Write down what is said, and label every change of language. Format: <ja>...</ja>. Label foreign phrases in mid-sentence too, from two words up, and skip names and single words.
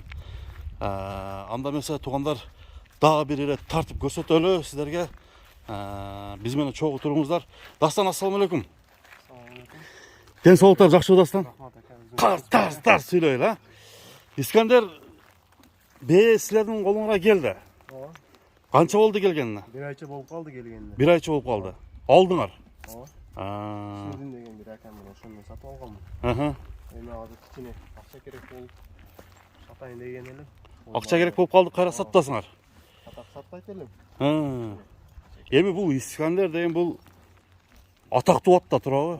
<ky>Анда эмесе туугандар, дагы бир ирет тартып көрсөтөлү сиздерге. Биз менен чогуу туруңуздар. Дастан, ассаламу алейкум. Ден соолуктар жакшыбы, Дастан? Тарс сүйлөйүл, а? Искандер бээ силердин колуңарга келди. Канча болду келгенине? Бир айча болуп калды келгенде. Бир айча болуп калды. Алдыңар? Сүйдүн деген бир акам менен ошондон сатып алганмын. Эми азыр кичине акча керек болуп сатайын деген элем. Акча керек болуп калды, кайра сатасыңар? Сатпайт элем. Эми бул Искандер деген бул атактуу ат да турабы?</ky>